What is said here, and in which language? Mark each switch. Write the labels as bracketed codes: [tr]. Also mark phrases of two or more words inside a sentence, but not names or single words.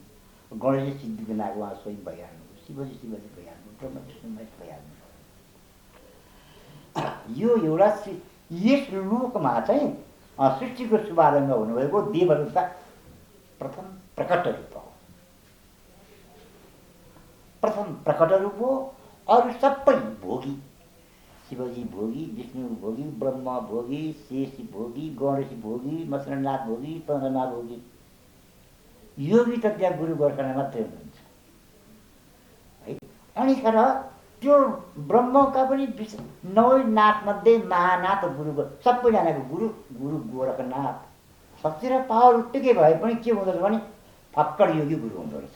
[ne] गणेश सिद्धिविनायक उहाँ स्वयं भइहाल्नु, शिवजी भइहाल्नु, ब्रह्मा विष्णु महेश भइहाल्नु। यो एउटा यस लोकमा चाहिँ सृष्टिको शुभारम्भ हुनुभएको देवरूपका प्रथम प्रकट रूप हो। प्रथम प्रकट रूप हो। अरू सबै भोगी, शिवजी भोगी, विष्णु भोगी, ब्रह्मा भोगी, शेष भोगी, गणेश भोगी, मच्छेन्द्रनाथ भोगी, चन्द्रमा भोगी। योगी त त्यहाँ गुरु गोरक्षनाथ मात्रै हुनुहुन्छ है। अनि तर त्यो ब्रह्मका पनि 9 नाथमध्ये महानाथ गुरु सबैजनाको गुरु गुरु गोरखनाथ। शक्ति र पावर उत्तिकै भए पनि के हुँदो रहेछ भने फक्कड योगी गुरु हुँदो रहेछ।